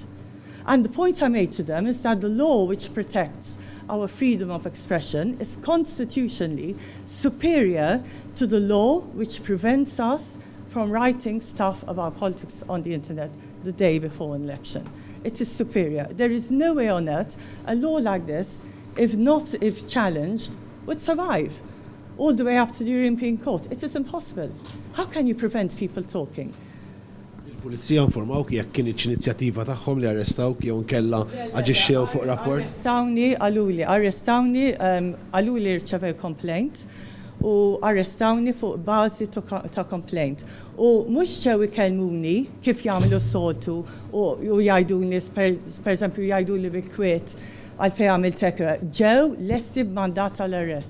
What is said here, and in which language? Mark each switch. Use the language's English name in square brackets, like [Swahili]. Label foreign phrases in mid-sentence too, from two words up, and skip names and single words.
[English] And the point I made to them is that the law which protects our freedom of expression is constitutionally superior to the law which prevents us from writing stuff about politics on the internet the day before an election. It is superior. There is no way on earth a law like this, if challenged, would survive all the way up to the European Court. It is impossible. How can you prevent people talking? [Maltese] Il-Pulizija informawk jekk kienet inizjattiva tagħhom li arrestawk jew nkella aġixxew fuq rapport? Arrestawni, għaluli rċevew complaint u arrestawni fuq bażi ta' complaint. U mhux ġew ikellmuni kif jagħmlu s-soltu u jgħidulni, pereżempju jgħiduli bil-kwiet għalfejn għamilt hekk, ġew lesti b'mandat tal-arrest.